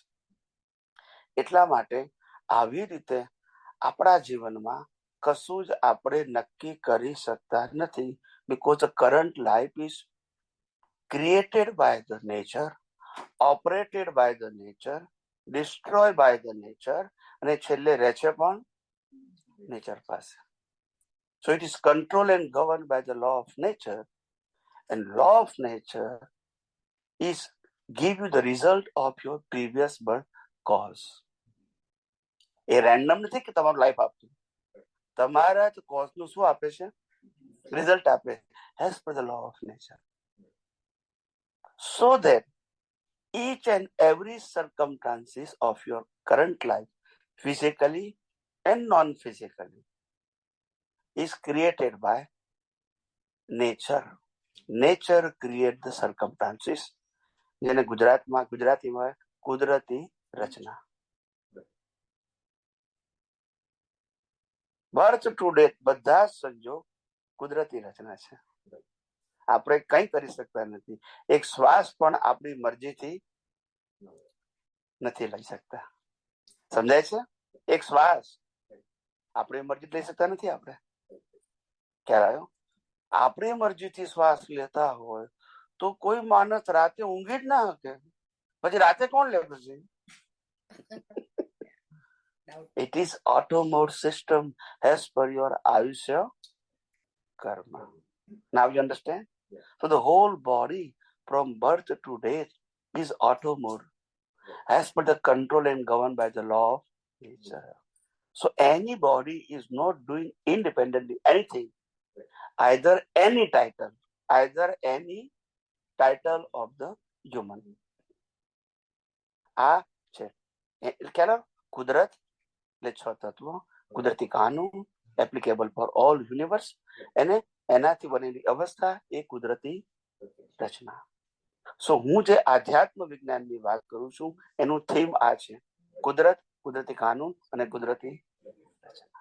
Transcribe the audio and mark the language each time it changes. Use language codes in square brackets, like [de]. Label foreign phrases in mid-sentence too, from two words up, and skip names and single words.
[gu] એટલા માટે આવી રીતે આપણા જીવનમાં કશું જ આપણે નક્કી કરી શકતા નથી. [en] because the current life is created by the nature, operated by the nature, destroy by the nature, [gu] અને છેલ્લે રહે છે પણ નેચર પાસે. [en] So it is controlled and governed by the law of nature, and law of nature is give you the result of your previous birth cause. [gu] એ રેન્ડમ નથી કે તમારું લાઈફ આપતું, તમારા જ કોઝ નું શું આપે છે? રિઝલ્ટ આપે, [en] as per the law of nature. So that each and every circumstances of your current life, physically and non-physically, is created by nature. Nature create the circumstances. [gu] જેને ગુજરાતીમાં કુદરતી રચના. [en] birth to death [gu] બધા સંજોગ કુદરતી રચના છે. આપણે કઈ કરી શકતા નથી. એક શ્વાસ પણ આપણી મરજીથી નથી લઈ શકતા. સમજાય છે? એક શ્વાસ આપણી મરજી લઈ શકતા નથી. આપણે ખ્યાલ આવ્યો? આપણી મરજીથી શ્વાસ લેતા હોય તો કોઈ માણસ રાતે ઊંઘી જ ના શકે. પછી રાતે કોણ લે? [en] પછી it is auto mode system as per your ayusha karma. Now you understand? So the whole body from birth to death is auto mode as per the control and governed by the law of nature. So any body is not doing independently anything, either any title of the human. [gu] આ છે ખ્યાલ. કુદરત એટલે 6 તત્વો, કુદરતી કાનૂન [en] applicable for all universe, [gu] અને એનાથી બનેલી અવસ્થા એ કુદરતી રચના. સો હું જે આધ્યાત્મ વિજ્ઞાનની વાત કરું છું એનું થીમ આ છે: કુદરત, કુદરતી કાનૂન અને કુદરતી રચના.